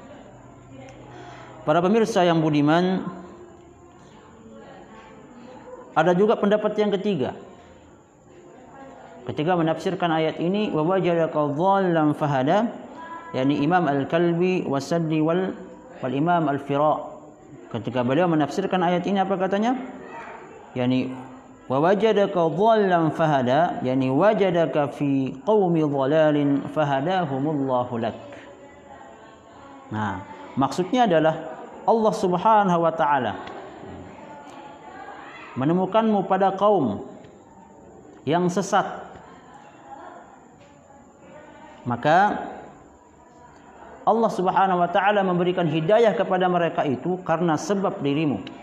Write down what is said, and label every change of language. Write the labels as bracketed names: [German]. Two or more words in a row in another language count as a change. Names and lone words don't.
[Indonesian] Para pemirsa yang budiman, ada juga pendapat yang ketiga. Ketika menafsirkan ayat ini [Arabic] ووجدك ضالا فهدى, [Indonesian] yakni Imam Al-Kalbi Wasaddi wal Imam Al-Fira, ketika beliau menafsirkan ayat ini apa katanya? [Arabic] يعني ووجدك ضالا فهدى، يعني وجدك في قوم ضلال فهداهم الله لك. [Indonesian] Nah, maksudnya adalah Allah [Arabic] سبحانه وتعالى [Indonesian] menemukanmu pada kaum yang sesat, maka Allah [Arabic] سبحانه وتعالى [Indonesian] memberikan hidayah kepada mereka itu karena sebab dirimu.